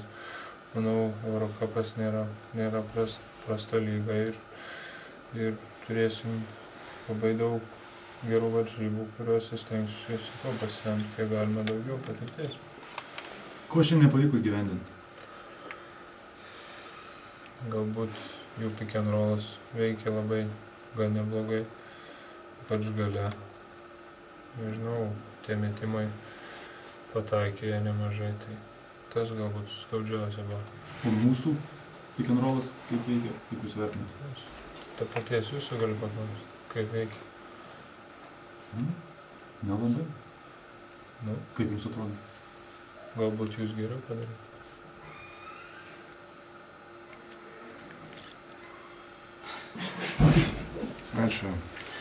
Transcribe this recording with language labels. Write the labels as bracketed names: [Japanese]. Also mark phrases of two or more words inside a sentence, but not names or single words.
[Lithuanian] Manau, Eurocupas nėra prasta lyga ir turėsim labai daug gerų varžybų, kuriuos stengsiuosi kuo pasisemti, tai galima daugiau patirties. Ko šiandien nepavyko įgyvendinti? Galbūt jų [English] pick and rollas [Lithuanian] veikia labai gan neblogai, ypač gale. Nežinau, tie metimai pataikė jie nemažai, tai tas galbūt skaudžiausia buvo. O mūsų [English] pick and rollas [Lithuanian] kaip veikia, kaip jūs vertinate? Ta paties jūsų galiu paklausti, kaip veikia. Nelabai. Nu, Kaip jums atrodo? galbūt jūs geriau padarysite. Ačiū.